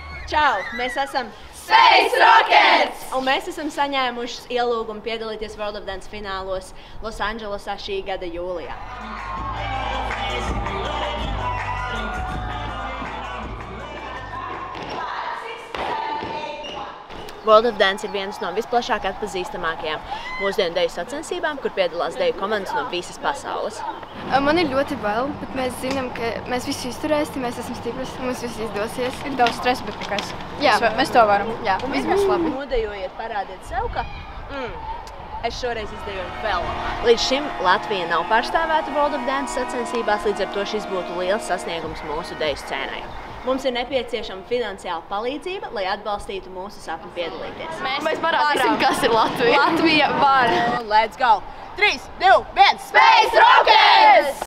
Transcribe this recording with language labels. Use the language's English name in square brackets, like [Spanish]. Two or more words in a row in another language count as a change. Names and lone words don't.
[Latvian] Čau! Mēs esam Space Rockets! Un mēs esam saņēmuši ielūgumu piedalīties World of Dance finālos Losandželosā šī gada jūlijā. World of Dance ir vienas no visplašāk atpazīstamākajām mūsdienu deju sacensībām, kur piedalās deju komandas no visas pasaules. Man ir ļoti bail, bet mēs zinām, ka mēs visu izturēsim, mēs esam stipras, mums viss izdosies. Ir daudz stresa, bet nekas. Jā. Mēs to varam. Jā, viss būs labi. Nodejojiet, parādiet sev, ka es šoreiz izdejoju vēl labāk. Līdz šim Latvija nav pārstāvēta World of Dance sacensībās, līdz ar to šis būtu liels sasniegums mūsu deju scēnai. Mums ir nepieciešama finansiāla palīdzība, lai atbalstītu mūsu sapni piedalīties. Mēs parādīsim, kas ir Latvija. Latvija var! [English] Let's go! 3, 2, 1! Space Rockets!